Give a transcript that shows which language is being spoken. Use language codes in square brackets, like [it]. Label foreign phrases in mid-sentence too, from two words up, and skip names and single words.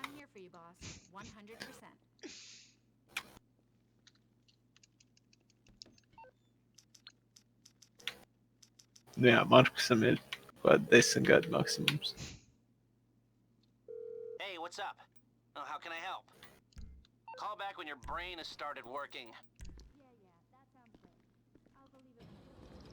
[en] for you, boss. 100%. [lv] Nu jā, Markusam ir kaut 10 gadu maksimums. [en] Hey, what's up? Oh, how can I help? Call back when your brain has started working. Yeah, that sounds great. I'll go leave it with you.